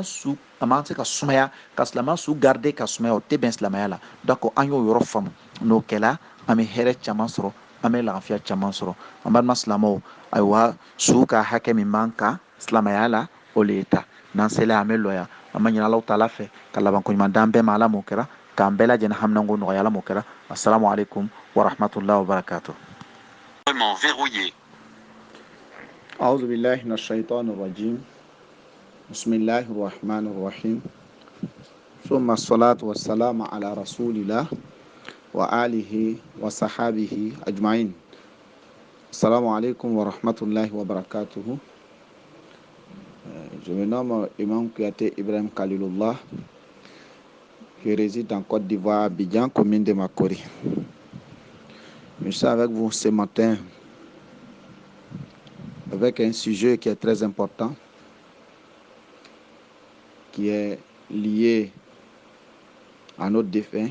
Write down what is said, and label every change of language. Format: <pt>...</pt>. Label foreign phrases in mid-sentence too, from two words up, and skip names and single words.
<bm>su a m'an se ka sumaya ka silamɛya su garder ka sumaya o tɛ bɛn silamɛya la donc an y'o yɔrɔ faamu n'o kɛla an bɛ hɛrɛ caman sɔrɔ an bɛ lafiya caman sɔrɔ an balima silamɛw ayiwa su ka hakɛ min b'an kan silamɛya la o le ye ta n'an sela an bɛ lɔya an bɛ ɲini Alahu taala fɛ ka labanko ɲuman d'an bɛɛ ma ala m'o kɛra k'an bɛɛ lajɛlen haminanko nɔgɔya ala m'o kɛra</bm> <ar>السلام عليكم ورحمة الله وبركاته.</ar> <fr>Verrouillé.</fr> <ar>أعوذ بالله من الشيطان الرجيم بسم الله الرحمن الرحيم ثم الصلاة والسلام على رسول الله وآله وصحابه أجمعين. السلام عليكم ورحمة الله وبركاته.</ar> <fr>Je me nomme Imam Kouyaté Ibrahim Khalilullah. Je réside en Côte d'Ivoire, Abidjan, commune de Makori. Je suis avec vous ce matin avec un sujet qui est très important, qui est lié à notre défunt.</fr>